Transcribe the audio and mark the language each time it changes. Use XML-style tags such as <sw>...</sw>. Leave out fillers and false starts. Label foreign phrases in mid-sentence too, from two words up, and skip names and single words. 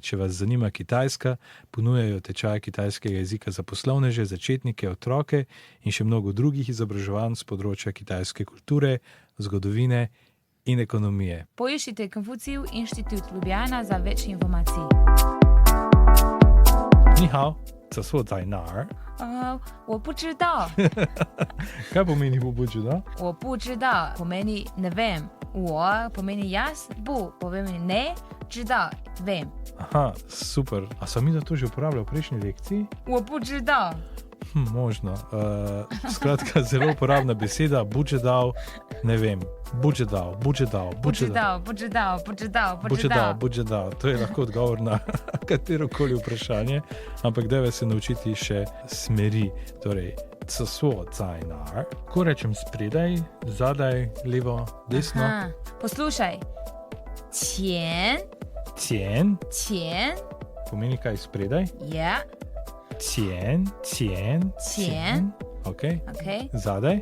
<sl>Če vas zanima Kitajska, ponujajo tečaj kitajskega jezika za poslovneže, začetnike, otroke in še mnogo drugih izobraževanj z področja kitajske kulture, zgodovine in ekonomije. Poiščite Konfucijev inštitut Ljubljana za več informacij.</sl> <zh>Ni hao, 这所在哪儿？我不知道。</zh> <sl>Kaj pomeni</sl> <zh>不知道？我不知道</zh> <sl>pomeni ne vem. 我 pomeni jaz, 不 pomeni ne, 知道 vem. Aha, super. A sem mi da to že uporabljal v prejšnji lekciji?</sl> <zh>我不知道。</zh> <sl>Možno. Skratka, zelo uporabna beseda, budžedal, ne vem. Budžedal. To je lahko odgovor na katerokoli vprašanje, ampak dajva se naučiti še smeri. Torej,</sl> <zh>厕所在哪儿?</zh> <sl>Ko rečem spredaj, zadaj, levo, desno? Aha. Poslušaj.</sl> <zh>前</zh> <sl>前 pomeni kaj spredaj? Ja.</sl> <zh>前 Ok.</zh> <sl>Zadaj?</sl>